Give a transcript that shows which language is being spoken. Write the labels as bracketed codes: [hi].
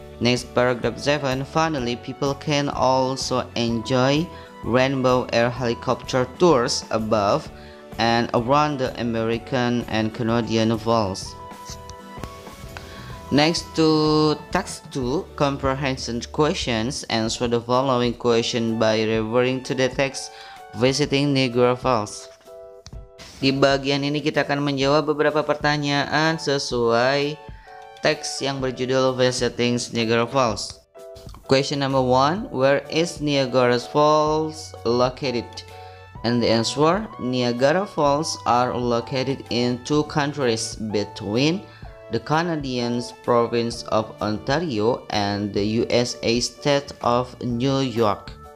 [en] Next paragraph 7, finally people can also enjoy rainbow air helicopter tours above and around the American and Canadian Falls. Next to text 2, comprehension questions. Answer the following question by referring to the text visiting Niagara Falls. [id] Di bagian ini kita akan menjawab beberapa pertanyaan sesuai teks yang berjudul Visiting Niagara Falls. [en] Question number 1, where is Niagara Falls located? And the answer, Niagara Falls are located in 2 countries between the Canadian province of Ontario and the USA state of New York.